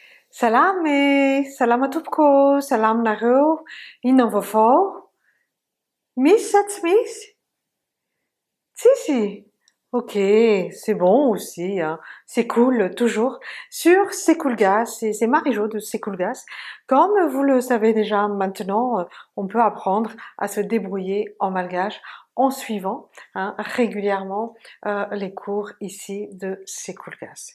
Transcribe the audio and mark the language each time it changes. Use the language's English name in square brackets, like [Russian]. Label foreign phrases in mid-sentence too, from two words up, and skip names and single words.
[Malagasy] Salama tompoko, salaminareo, inona ny vaovao? Misy sa tsy misy? Tsisy? [French] Ok, c'est bon aussi, hein. C'est cool, toujours. Sur C'est cool gaz, c'est Marie-Jo de C'est cool gaz. Comme vous le savez déjà maintenant, on peut apprendre à se débrouiller en malgache en suivant hein, régulièrement les cours ici de C'est cool gaz.